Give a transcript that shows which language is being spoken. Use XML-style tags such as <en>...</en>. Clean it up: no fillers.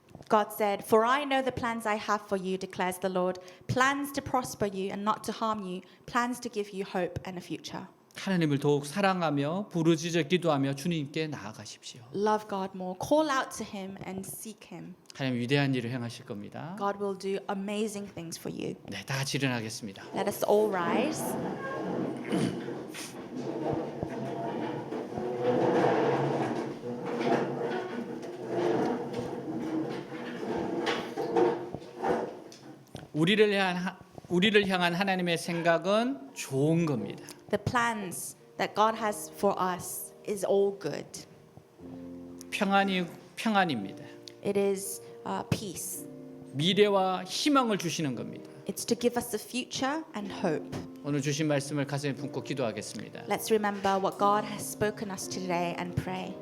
<en>God said, "For I know the plans I have for you, declares the Lord, plans to prosper you and not to harm you, plans to give you hope and a future."</en> <ko>하나님을 더욱 사랑하며 부르짖어 기도하며 주님께 나아가십시오.</ko> <en>Love God more, call out to Him and seek Him.</en> <ko>하나님 위대한 일을 행하실 겁니다.</ko> <en>God will do amazing things for you.</en> <ko>네, 다 같이 일어나겠습니다.</ko> <en>Let us all rise.</en> <ko>우리를 향한 하나님의 생각은 좋은 겁니다.</ko> <en>The plans that God has for us is all good.</en> <ko>평안입니다.</ko> <en>It is peace.</en> <ko>미래와 희망을 주시는 겁니다.</ko> <en>It's to give us a future and hope.</en> <ko>오늘 주신 말씀을 가슴에 품고 기도하겠습니다.</ko> <en>Let's remember what God has spoken us today and pray.</en>